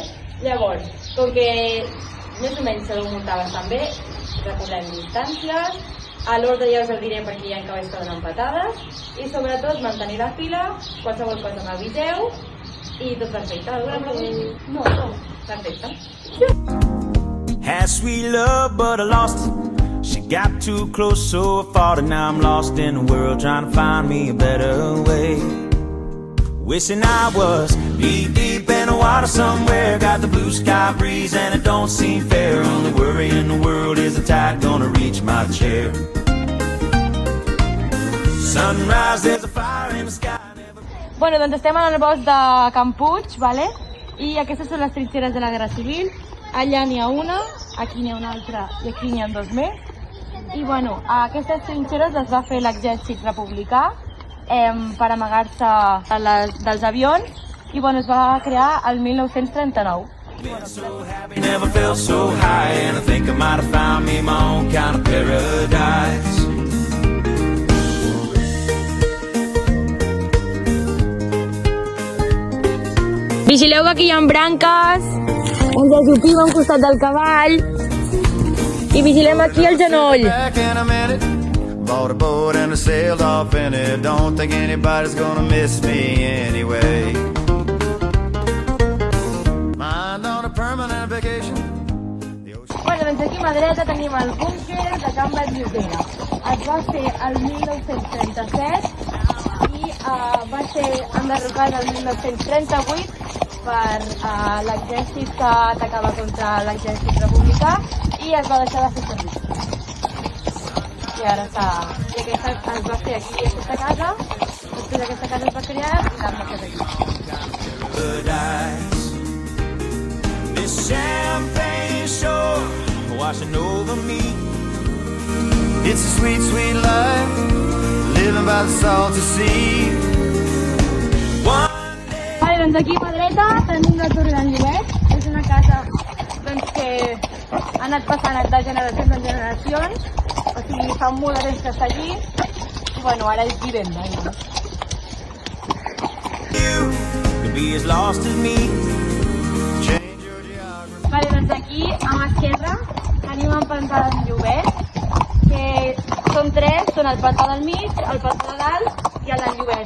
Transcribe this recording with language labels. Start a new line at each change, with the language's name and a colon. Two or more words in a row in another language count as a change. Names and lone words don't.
Catalan: Llavors, com que més o menys sabeu muntar bastant bé, recordem distàncies, a l'ordre ja us el diré perquè hi ha cavalls que donen patades i sobretot mantenir la fila, qualsevol cosa m'aviseu i tot perfecte. Alguna pregunta? No. Perfecte.
English: Had sweet love but I lost it. She got too close so I fought it. Now I'm lost in the world trying to find me a better way. Wishing I was knee deep in the water somewhere. Got the blue sky breeze and it don't seem fair. Only worry in the world is the tide gonna reach my chair. Sunrise, there's a fire in the sky.
Catalan: Bueno, doncs estem en el bosc de Can Puig, vale? I aquestes són les trinxeres de la Guerra Civil. Allà n'hi ha una, aquí n'hi ha una altra i aquí n'hi ha 2 més. I bueno, aquestes trinxeres les va fer l'exèrcit republicà per amagar-se dels avions i bueno, es va crear el 1939.
English: Never felt so high and I think I might have found me my own kind of paradise.
Catalan: Vigileu que aquí hi ha branques, ens ajupim a un costat del cavall i vigilem aquí el genoll.
English: Bought a boat and I sailed off in it. Don't think anybody's gonna miss me anyway. Mind on a permanent vacation.
Catalan: Bueno, doncs aquí a mà dreta tenim el búnquer de Can Batllotera. Es va fer el 1937 i va ser enderrocat el 1938 per l'exèrcit que atacava contra l'exèrcit republicà i es va deixar de fer servir. I ara està... I aquesta es va fer aquí, aquesta casa, després aquesta casa es va crear i l'hem fet aquí.
English: This champagne shore washing over me. It's a sweet, sweet life, living by the salty sea.
Catalan: Vale, doncs aquí a mà dreta tenim la torre d'en Llobet. És una casa doncs, que ha anat passant de generacions en generacions. O sigui, fa molt de temps que està allí i bueno, ara és vivenda. Vale, doncs aquí, a mà esquerra, tenim el pantà d'en Llobet, que són 3, són el pantà del mig, el pantà de dalt i el d'en Llobet.